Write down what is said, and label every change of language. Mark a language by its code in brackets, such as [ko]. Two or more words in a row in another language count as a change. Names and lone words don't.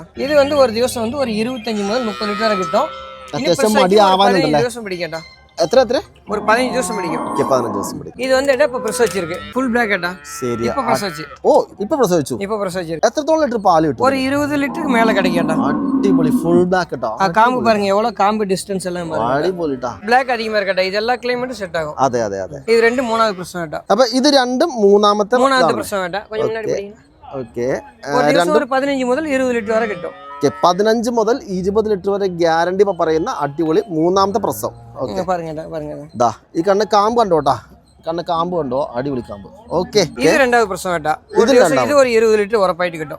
[ml] ഇത് ഒരു ദിവസം ഒരു 25 മുതൽ 30 ലിറ്റർ വരെ കിട്ടും. അത്യാവശ്യം മടി ആവാനുണ്ടല്ലേ? ദിവസം പിടിക്കട്ടാ. എത്ര ഒരു 15 ദിവസം പിടിക്കും. 15 ദിവസം പിടിക്കും. ഇത് ഇപ്പൊ പ്രസവിച്ചിരിക്ക്. [en] full black [ml] ഏട്ടാ. ശരി, ഇപ്പൊ പ്രസവിച്ചു. ഓ, ഇപ്പൊ പ്രസവിച്ചു. എത്രത്തോളം ലിറ്റർ പാല് കിട്ടും? ഒരു 20 ലിറ്റർ മേലെ കിടക്കട്ടാ. അടിപൊളി, [en] full black [ml] കേട്ടോ. [ta] കാമ്പ് பாருங்க, எவ்வளவு காம்பு டிஸ்டன்ஸ் எல்லாம் பாருங்க. [ml] അടിപൊളിട്ടാ. [ta] ബ്ലാക്ക് அதிகமா இருக்கட்டா. இதெல்லாம் [en] climate set [ta] ஆகும். [ml] അതെ അതെ അതെ. ഇത് 3வது പ്രസവം ഏട്ടാ. അപ്പൊ ഇത് 2 മൂന്നാമത്തെ പ്രസവം ഏട്ടാ. [ta] கொஞ்சம் முன்னாடி படிங்க. [ml] ഓക്കെ, ഒരു 15 മുതൽ 20 ലിറ്റർ വരെ കിട്ടും. 15 മുതൽ 20 ലിറ്റർ വരെ ഗ്യാരണ്ടി പറയുന്ന അടിപൊളി മൂന്നാമത്തെ പ്രസവം. ഓക്കെ, ദാ ഈ കണ്ണ് കാമ്പ് കണ്ടോട്ടാ. കണ്ണ് കാമ്പ് കണ്ടോ? അടിപൊളി കാമ്പ്. ഓക്കെ, ഇത് 2வது പ്രസവം ഏട്ടാ. ഇത് ഒരു 20 ലിറ്റർ ഉറപ്പായിട്ട് കിട്ടും.